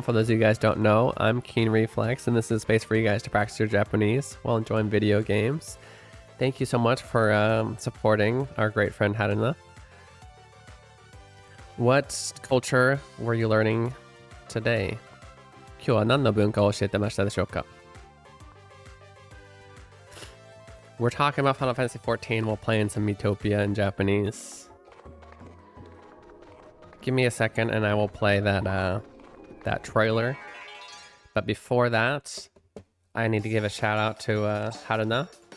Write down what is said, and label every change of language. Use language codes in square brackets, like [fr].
[en] For those of you guys don't know, I'm Keen Reflex, and this is a space for you guys to practice your Japanese while enjoying video games. Thank you so much for supporting our great friend Haruna. What culture were you learning today? [ja] 今日は何の文化を教えてましたでしょうか? [en] We're talking about Final Fantasy XIV while playing some Miitopia in Japanese. Give me a second and I will play that that trailer. But before that, I need to give a shout out to Haruna.